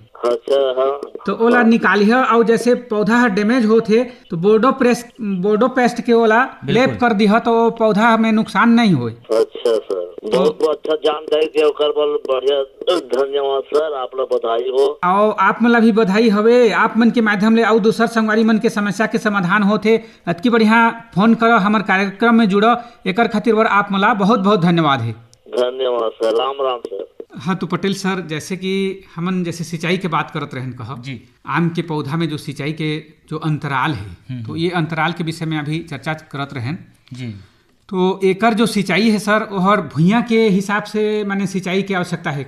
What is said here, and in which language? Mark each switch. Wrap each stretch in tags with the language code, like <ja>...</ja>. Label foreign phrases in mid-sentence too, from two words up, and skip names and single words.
<hne>अच्छा हाँ, तो ओला निकालिह। और जैसे पौधा हर डैमेज होते तो बोर्डो पेस्ट के ओला लेप कर दिह तो पौधा में नुकसान नहीं हो। अच्छा सर, बहुत अच्छा जानकारी दिया कर बल, बढ़िया धन्यवाद सर, आप लोग बधाई हो। और आप मला भी बधाई हवे, आप मन के माध्यम ले और दूसर संगवारी मन के समस्या के समाधान होते। अतकी बढ़िया फोन करो, हमारे कार्यक्रम में जुड़ो, एकर खातिर वर आप मला बहुत बहुत धन्यवाद है। धन्यवाद सर, राम राम सर। हाँ, तो पटेल सर, जैसे कि हमन जैसे सिंचाई के बात करत रहन कहा जी, आम के पौधा में जो सिंचाई के जो अंतराल है, तो ये अंतराल के विषय में अभी चर्चा करत रहन जी। तो एकर जो सिंचाई है सर, और भुइयां के हिसाब से माने सिंचाई की आवश्यकता है।</hne>